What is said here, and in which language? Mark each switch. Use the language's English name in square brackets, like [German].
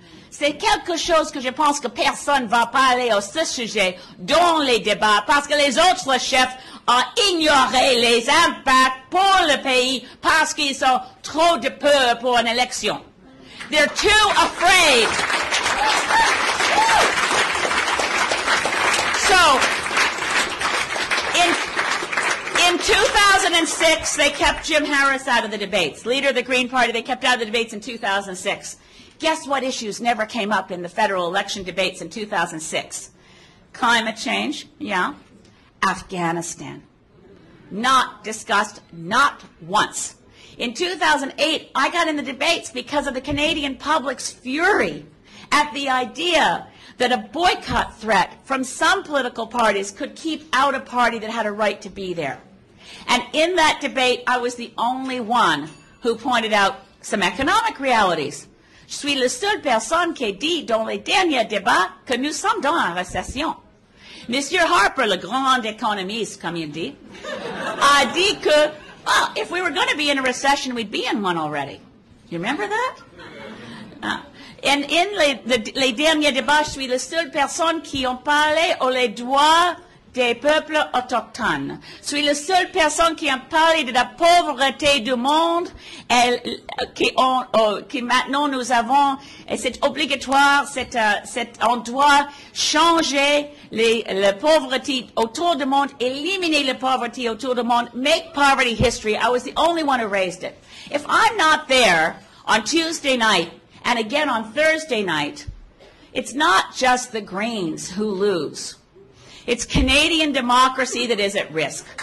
[French] C'est quelque chose que je pense que personne ne va parler à ce sujet dans les débats parce que les autres chefs ont ignoré les impacts pour le pays parce qu'ils ont trop de peur pour une élection. [English] They're too afraid. So, in 2006, they kept Jim Harris out of the debates. Leader of the Green Party, they kept out of the debates in 2006. Guess what issues never came up in the federal election debates in 2006? Climate change, yeah. Afghanistan. Not discussed, not once. In 2008, I got in the debates because of the Canadian public's fury at the idea that a boycott threat from some political parties could keep out a party that had a right to be there. And in that debate, I was the only one who pointed out some economic realities. [French] Je suis la seule personne qui dit dans les derniers débats que nous sommes dans une récession. Monsieur Harper, le grand économiste, comme il dit, a dit que, [English] well, if we were going to be in a recession, we'd be in one already. You remember that? And in [French] les derniers débats, je suis la seule personne qui en parlait aux droits des peuples autochtones. Je suis la seule personne qui a parlé de la pauvreté du monde, qui maintenant nous avons, et c'est obligatoire, on doit changer la pauvreté autour du monde, éliminer la pauvreté autour du monde, [English] make poverty history. I was the only one who raised it. If I'm not there on Tuesday night and again on Thursday night, it's not just the Greens who lose. It's Canadian democracy that is at risk.